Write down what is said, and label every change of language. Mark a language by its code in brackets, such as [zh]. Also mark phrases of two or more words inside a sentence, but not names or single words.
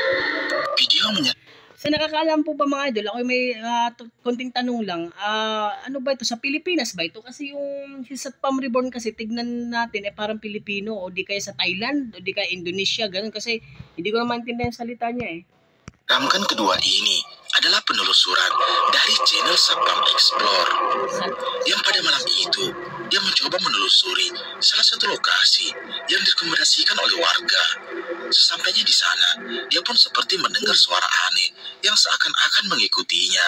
[tl] Sa nakakaalam po ba mga idol, ako may konting tanong lang. Ano ba ito? Sa Pilipinas ba ito? Kasi yung si Satpam Reborn kasi tignan natin parang Pilipino o di kaya sa Thailand o di kaya Indonesia, ganun. Kasi hindi ko na maintindihan yung salita niya eh. [id] Rangkan kedua ini adalah penelusuran dari channel Satpam Explore yang pada malam itu dia mencoba menelusuri salah satu lokasi yang direkomendasikan oleh warga. Sesampainya di sana, dia pun seperti mendengar suara aneh yang seakan-akan mengikutinya.